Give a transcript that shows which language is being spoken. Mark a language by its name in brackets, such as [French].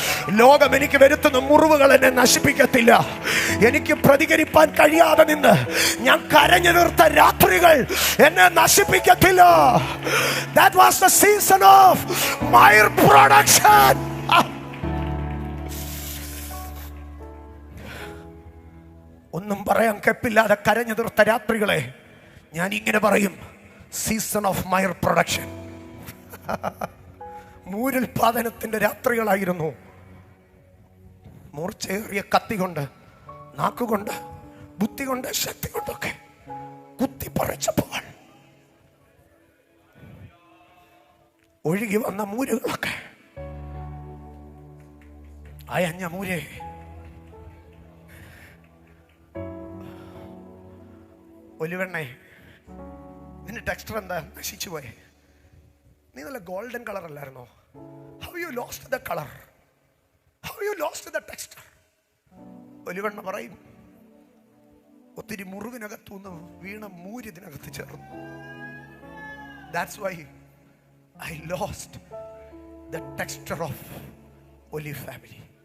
[Malayalam] ലോകം എനിക്ക് വരുത്തുന്ന മുറിവുകൾ എന്നെ നശിപ്പിക്കത്തില്ല. എനിക്ക് പ്രതികരിപ്പാൻ കഴിയാതെ നിന്ന് ഞാൻ കരഞ്ഞു നിർത്ത രാത്രികൾ എന്നെ നശിപ്പിക്കത്തില്ല. [English] That was the season of my production. [Malayalam] ഒന്നും പറയാൻ കെപ്പില്ലാതെ കരഞ്ഞു തീർത്ത രാത്രികളെ ഞാൻ ഇങ്ങനെ പറയും, [English] Season of my production. [Malayalam] മൂരുൽപാദനത്തിന്റെ രാത്രികളായിരുന്നു. മൂർച്ചയേറിയ കത്തി കൊണ്ട്, നാക്കുകൊണ്ട്, ബുദ്ധി കൊണ്ട്, ശക്തി കൊണ്ടൊക്കെ കുത്തിപ്പറിച്ചപ്പോൾ ഒഴുകി വന്ന മൂരുകളൊക്കെ അയഞ്ഞ മൂരെ. ഒലിവെണ്ണേ, നിന്റെ ടെക്സ്ചർ എന്താ നശിച്ചു പോയെ? നീ നല്ല ഗോൾഡൻ കളർ അല്ലായിരുന്നോ? [English] How you lost the colour? How you lost the texture? [Malayalam] ഒലിവെണ്ണ പറയും, ഒത്തിരി മുറിവിനകത്തുനിന്ന് വീണ മൂര് ഇതിനകത്ത് ചേർന്നു. [English] That's why I lost the texture of Olive family.